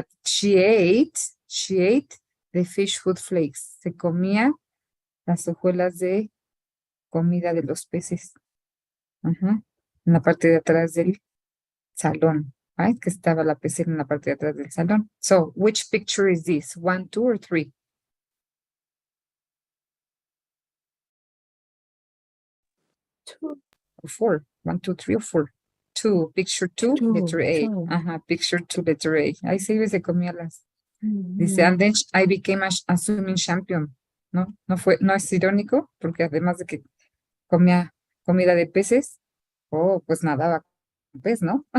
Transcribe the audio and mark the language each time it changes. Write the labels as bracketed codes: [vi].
[en] She ate the fish food flakes. [es] Se comía las hojuelas de comida de los peces. Ajá. En la parte de atrás del salón. Right? Que estaba la pecera en la parte de atrás del salón. [en] So, which picture is this? 1, 2, or 3? Two. Or 4? 1, 2, 3, or 4? 2. Picture 2, letter A. two. [es] Ajá, [en] picture 2, letter A. [es] Ahí se comía las. Dice, Mm, [en] and then I became a swimming champion. [es] ¿No? No es irónico, porque además de que comía comida de peces, pues nadaba con pez, ¿no?